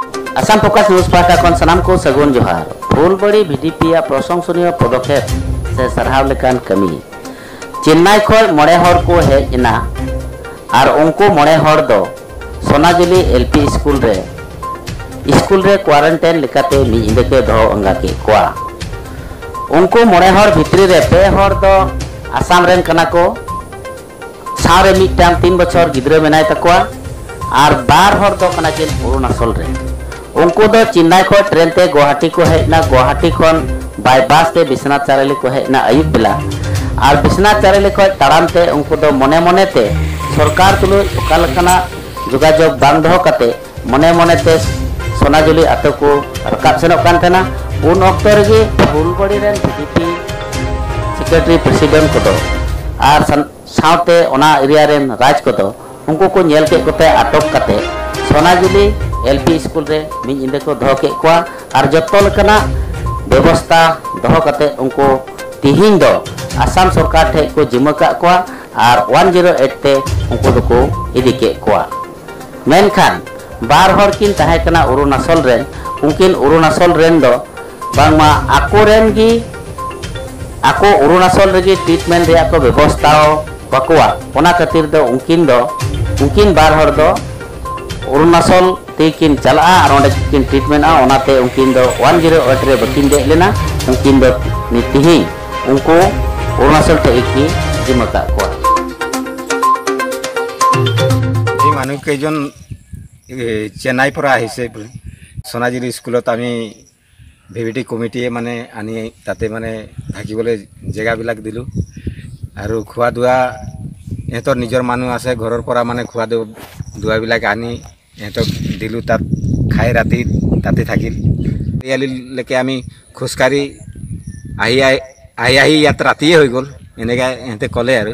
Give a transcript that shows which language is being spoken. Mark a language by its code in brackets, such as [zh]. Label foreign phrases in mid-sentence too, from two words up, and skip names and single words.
[sat] आसाम फोकस न्यूज पाहटा खन सनाम को सगुन जोहार फुलबड़ी बीडीपी प्रशंसनीय पदक्षेप से सरहाव लेकान कमी चेन्नई खय मणे हर को हेजना और उनको मणे हर दो सोनाजुली एलपी स्कूल रे क्वारंटाइन लेकाते मी इंदे के दो अंगा के कोआ उनको मणे हर भितरी रे पे हर दो आसाम रेन कना को सारे मिटाम 3 बछर गिद्रे मेनाय तकोआ और 12 हर दो कना के अरुणाचल रे उनको दो चेन्नई खो ट्रेन ते गुवाहाटी को हेना गुवाहाटी खन बाय बस ते बिश्वनाथ चारेली को हेना आयुब बेला और बिश्वनाथ चारेली खो ताराम ते उनको दो मने मने ते सरकार तुलु ओकालकना जोगाजोग बांग दो कते मने मने ते सोनाजुली आतो को रकाब सेनोक कान तेना उन ऑक्टर गे फुलबड़ी रेन बीजेपी सेक्रेटरी प्रेसिडेंट को और साउते ओना एरिया रेन राज को उनको को नेल के कोते अटक कते सोनाजुली एलपी स्कूल रे मी इंदे को दो के कोआ और जत्तो लकना व्यवस्था दो कते उनको तिहिन दो आसाम सरकार ठे को जिम्मा का कोआ और 108 ते उनको दो को इदी के कोआ मेनखान बार हर किन ताहे कना अरुणाचल रेन उनकिन अरुणाचल रेन दो बांगमा आको रेन गी आको अरुणाचल रेगी ट्रीटमेंट रे को व्यवस्था बकुआ ओना खातिर दो उनकिन बार हर दो अरुणाचल तेकिन चला और ओंडे किन ट्रीटमेंट आ ओनाते उनकिन दो 108 रे बकिन दे लेना उनकिन दो नितिहि उनको अरुणाचल ते की जिम्मा का कोआ [as] এই মানুহ কেইজন চেন্নাই পৰা আহিছে সোনাজুলি স্কুলত আমি ভিভিটি কমিটিয়ে মানে আনি তাতে মানে থাকিবলৈ জেগাবিলাক দিলোঁ আৰু খোৱা দুৱা এহঁতৰ নিজৰ মানুহ আছে ঘৰৰ পৰা মানে খোৱা দুৱাবিলাক আনি এহঁতক দিলোঁ তাত খাই ৰাতি তাতে থাকিল ইয়ালৈকে আমি খোজকাঢ়ি আহি ইয়াত ৰাতিয়ে হৈ গ'ল এনেকৈ এহঁতে ক'লে আৰু